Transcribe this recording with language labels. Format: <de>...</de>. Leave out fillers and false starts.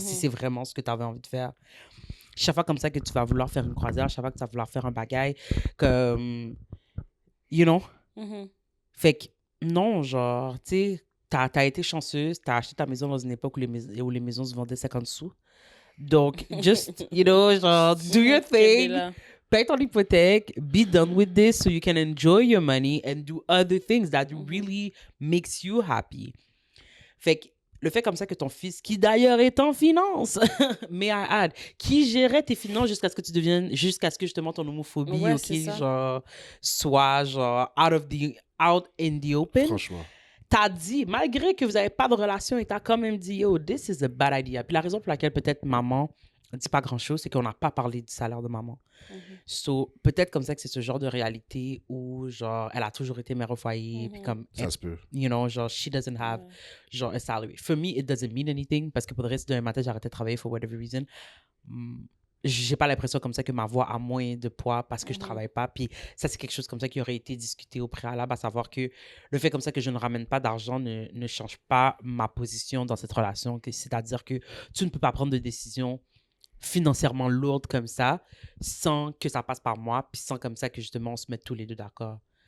<fr>Si c'est vraiment ce que tu avais envie de faire. Chaque fois comme ça que tu vas vouloir faire une croisière, chaque fois que tu vas vouloir faire un bagaille, comme,</fr> <en>you know? Mhm.</en> <fr>Fait que, non, genre, tu sais, t'as été chanceuse, t'as acheté ta maison dans une époque où les maisons se vendaient 50 sous. Donc,</fr> <en>just, you know,</en> <fr>genre,</fr> <en>do your</en> <fr>Quel</fr> <en>thing.</en> <fr>là. paye ton hypothèque,</fr> <en>be done with this so you can enjoy your money and do other things that really makes you happy.</en> <fr>Fait que le fait comme ça que ton fils, qui d'ailleurs est en finance,</fr> <en>may I add,</en> <fr>qui gérait tes finances jusqu'à ce que tu deviennes, jusqu'à ce que justement ton homophobie, Ouais, c'est ça.</fr> <en>genre, soit genre out in the open.</en> <fr>Franchement. T'as dit, malgré que vous n'avez pas de relation, et t'as quand même dit, yo,</fr> <en>this is a bad idea.</en> <fr>Puis la raison pour laquelle peut-être maman ne dit pas grand-chose, c'est qu'on n'a pas parlé du salaire de maman. So, peut-être comme ça que c'est ce genre de réalité où, genre, elle a toujours été mère au foyer, puis comme, Ça se peut.</fr> <en>you know, genre, she doesn't have, genre, a salary. For me, it doesn't mean anything,</en> <fr>parce que pour le reste d'un matin, j'arrêtais de travailler</fr> <en>for whatever reason.</en> <fr>J'ai pas l'impression comme ça que ma voix a moins de poids parce que je travaille pas. Puis ça, c'est quelque chose comme ça qui aurait été discuté au préalable, à savoir que le fait comme ça que je ne ramène pas d'argent ne change pas ma position dans cette relation. C'est-à-dire que tu ne peux pas prendre de décision financièrement lourde comme ça sans que ça passe par moi, puis sans comme ça que justement on se mette tous les deux d'accord.</fr>